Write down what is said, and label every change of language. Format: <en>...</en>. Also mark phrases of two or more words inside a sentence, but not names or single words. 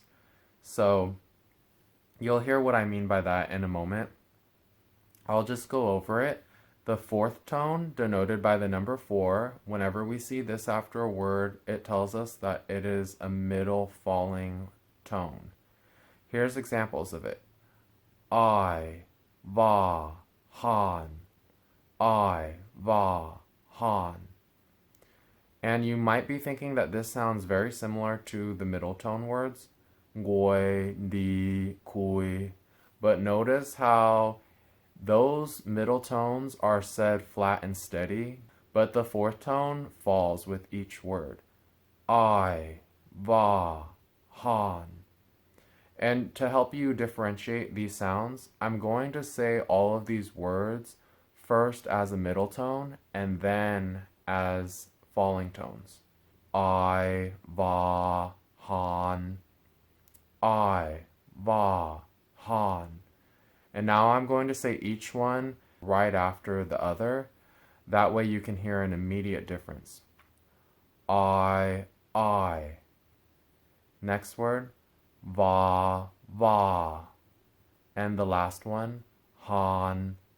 <en>So you'll hear what I mean by that in a moment. I'll just go over it. The 4th tone, denoted by the number 4, whenever we see this after a word, it tells us that it is a middle falling tone. Here's examples of it. I, va, han. I, va, han. And you might be thinking that this sounds very similar to the middle tone words, goi, di, kui. But notice how those middle tones are said flat and steady, but the 4th tone falls with each word. I, va, han. And to help you differentiate these sounds, I'm going to say all of these words first as a middle tone and then as falling tones. I, va, han. I, va, han. And now I'm going to say each one right after the other. That way you can hear an immediate difference. I. Next word. Va, va. And the last one, han.</en>